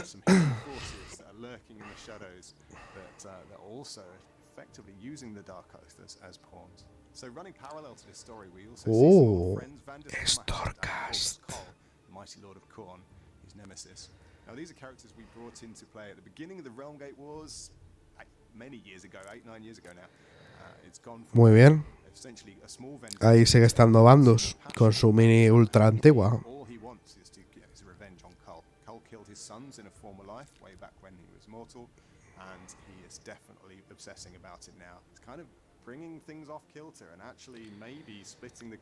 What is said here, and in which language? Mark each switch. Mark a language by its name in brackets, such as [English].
[English] There's some hidden forces that are lurking in the shadows that are also effectively using the Dark Oath as pawns. So running parallel to this story, we also see some old friends, Vandus Storcast. the mighty Lord of Khorne, his nemesis. Now, these are characters we brought into play at the beginning of the Realmgate Wars, many years ago, 8-9 years ago now. It's gone from [Spanish] Muy bien. [English] essentially a small vendor. [Spanish] Ahí sigue estando Bandus con su mini ultra antigua. [English] All he wants is to get his revenge on Kull. Kull killed his sons in a former life, way back when he was mortal, and he is definitely obsessing about it now. It's kind of bringing things off kilter and actually maybe splitting the